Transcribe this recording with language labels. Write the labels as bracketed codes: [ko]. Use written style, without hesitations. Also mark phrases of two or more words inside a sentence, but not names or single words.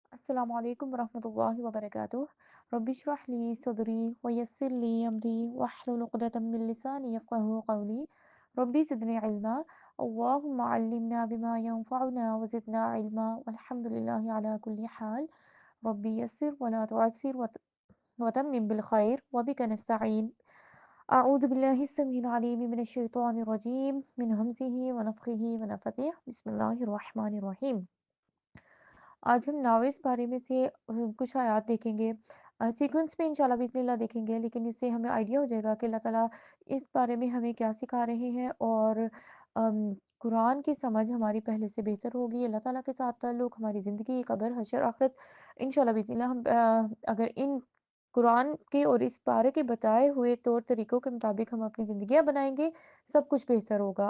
[ar] السلام عليكم ورحمة الله وبركاته. رب اشرح لي صدري ويسر لي أمري واحلل عقدة من لساني يفقهوا قولي. رب زدني علما. اللهم علمنا بما ينفعنا وزدنا علما والحمد لله على كل حال. رب يسر ولا تعسر وتمم بالخير وبك نستعين. أعوذ بالله السميع العليم من الشيطان الرجيم من همزه ونفخه ونفخه. بسم الله الرحمن الرحيم. [hi] आज हम नाविस पारे में से कुछ आयात देखेंगे। सीक्वेंस में [ar] إن شاء الله بسم الله [hi] देखेंगे, लेकिन इससे हमें आइडिया हो जाएगा कि अल्लाह ताला इस बारे में हमें क्या सिखा रहे हैं और कुरान की समझ हमारी पहले से बेहतर होगी। अल्लाह ताला के साथ ताल्लुक़, हमारी ज़िंदगी, कब्र, हश्र, आखिरत, [ar] إن شاء الله بسم الله [hi] हम अगर इन कुरान के और इस पारे के बताए हुए तौर तरीकों के मुताबिक हम अपनी ज़िंदगियाँ बनाएँगे, सब कुछ बेहतर होगा।